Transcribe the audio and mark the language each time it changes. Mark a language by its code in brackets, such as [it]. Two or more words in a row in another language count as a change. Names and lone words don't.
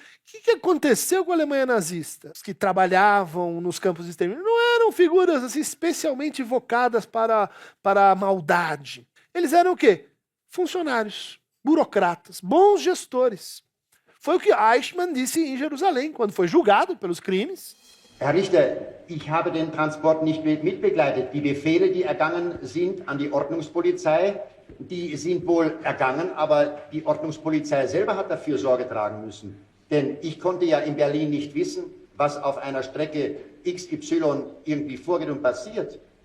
[pt] O que aconteceu com a Alemanha nazista? Os que trabalhavam nos campos de extermínio não eram figuras assim, especialmente vocadas para a maldade. Eles eram o quê? Funcionários, burocratas, bons gestores. Foi o que Eichmann disse em Jerusalém, quando foi julgado pelos crimes. [de] Herr Richter, ich habe den Transport nicht mitbegleitet. Die Befehle, die ergangen sind an die Ordnungspolizei, die sind wohl ergangen, aber die Ordnungspolizei selber hat dafür Sorge tragen müssen. Denn ich konnte ja in Berlin nicht wissen, was auf einer Strecke XY irgendwie vorgeht und passiert.